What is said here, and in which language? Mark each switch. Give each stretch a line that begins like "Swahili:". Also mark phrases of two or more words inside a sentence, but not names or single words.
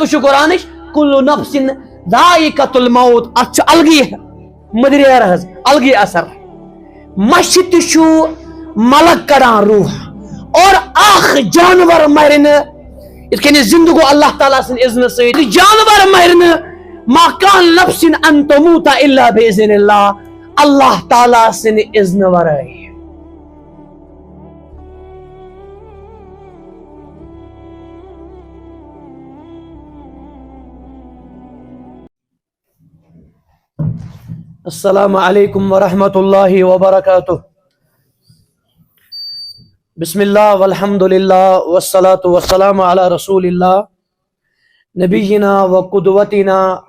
Kashmiri: وٕچھِو قرآنٕچ
Arabic: کُلُّ نفسٍ ذائقۃ الموت
Kashmiri: اتھ چھُ الگٕے مٔدریر حظ الگٕے اثر مچھِ تہِ چھُ ملک کڑان روح اور اکھ جانور مرِ نہٕ یِتھ کٔنۍ زندٕ گوٚو اللہ تعالیٰ سٕنٛدِ اذنہٕ سۭتۍ جانور مرِ نہٕ
Arabic: ما کان نفسٍ ان تموت الا باذن اللہ
Kashmiri: اللہ تعالیٰ سٕنٛدِ اذنہٕ ورٲے
Arabic: السلام علیکم ورحمۃ اللہ وبرکاتہ بسم اللہ والحمد للہ والصلاة والسلام علی رسول اللہ نبینا وقدوتنا